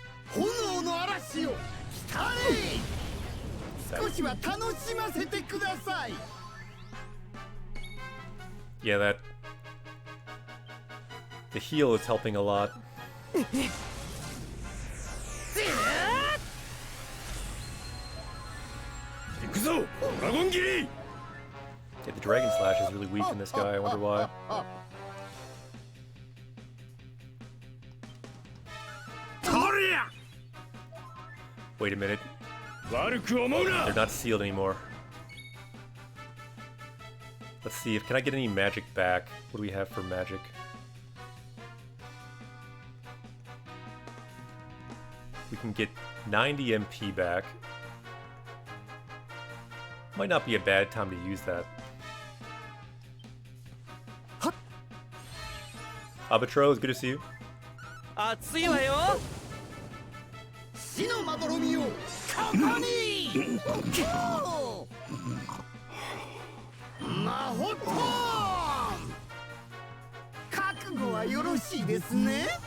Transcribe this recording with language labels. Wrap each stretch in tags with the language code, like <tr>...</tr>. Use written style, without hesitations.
<ja>炎の嵐を来たれ少しは楽しませてください</ja> <en>Yeah, that... The heal is helping a lot.</en> <ja>行くぞ、ドラゴン斬り。</ja> <en>Yeah, the Dragon Slash is really weak in this guy. I wonder why. とりゃ Wait a minute.</en> <ja>悪く思うな。</ja> <en>They're not sealed anymore. Let's see if... Can I get any magic back? What do we have for magic? We can get 90 MP back. Might not be a bad time to use that. Abatro, it's good to see you.</en> <ja>熱いわよ死のまどろみをここに魔法トーン覚悟はよろしいですね</ja>